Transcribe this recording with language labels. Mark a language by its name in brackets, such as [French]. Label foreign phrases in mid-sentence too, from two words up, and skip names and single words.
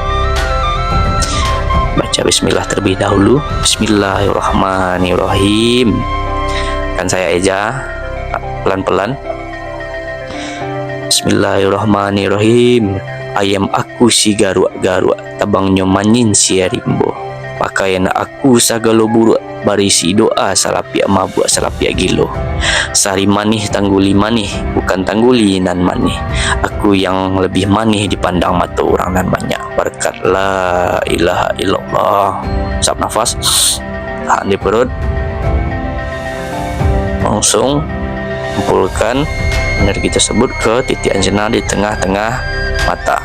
[Indonesian] Baca bismillah terlebih dahulu. Bismillahirrahmanirrahim. Akan saya eja pelan-pelan. [Arabic] Bismillahirrahmanirrahim. [Minangkabau] Ayam aku si garuk-garuk, tabangnya manin siarimbo. Pakaian aku sagala buruk, barisi doa salapiak mabuk, salapiak gilo. Sari manih tangguli manih, bukan tangguli nan manih. Aku yang lebih manih dipandang mata orang nan banyak, berkat [Arabic] la ilaha illallah. [Indonesian] Usap nafas, tahan di perut. Langsung kumpulkan energi tersebut ke titik anjana di tengah-tengah mata.